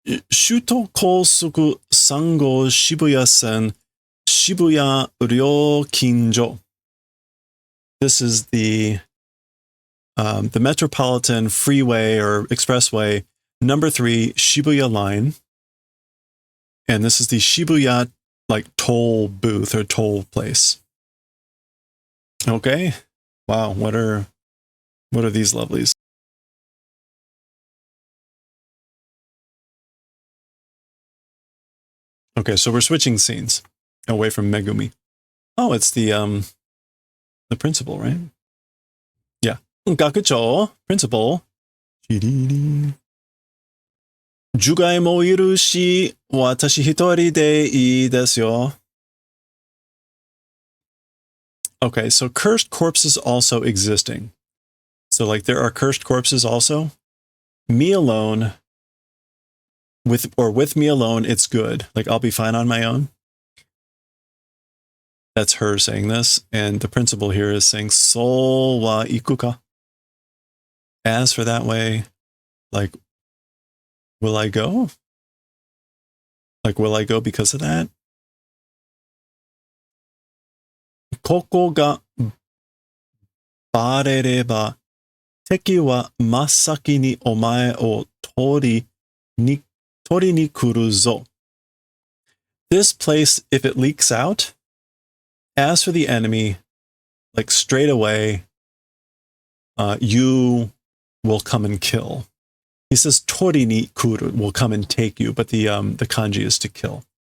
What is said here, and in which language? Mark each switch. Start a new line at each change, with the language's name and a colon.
Japanese: 首都高速3号渋谷線渋谷料金所.
English: This is the Metropolitan Freeway or Expressway number 3 Shibuya line. And this is the Shibuya like toll booth or toll place. Okay. Wow, what are these lovelies? Okay, so we're switching scenes away from Megumi. Oh, it's the principal, right? Yeah. Gakuchou, principal.
Japanese: 除外もいるし、私一人でいいですよ.
English: Okay, so cursed corpses also existing. So like there are cursed corpses also. Me alone, with me alone, it's good. Like I'll be fine on my own. That's her saying this. And the principal here is saying,
Japanese: So wa ikuka.
English: As for that way, like, will I go? Like, will I go because of that?
Japanese: ここがバレれば、敵は真っ先にお前を取りに来るぞ.
English: This place, if it leaks out, as for the enemy, like straight away, you will come and kill. He says
Japanese: tori ni kuru,
English: will come and take you, but the kanji is to kill.